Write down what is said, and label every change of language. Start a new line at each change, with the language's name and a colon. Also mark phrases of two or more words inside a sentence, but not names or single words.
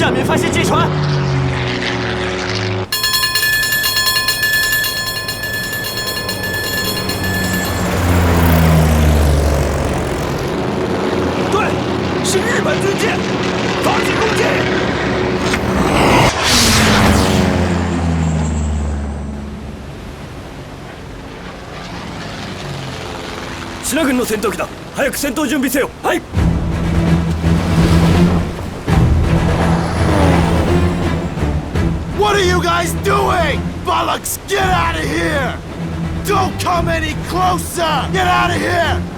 Chinese: 发现舰船。对，是日本军舰，发起攻击！
Japanese: シナ軍の戦闘機だ。早く戦闘準備せよ。はい。
English: What are you guys doing? Bollocks, get out of here! Don't come any closer! Get out of here!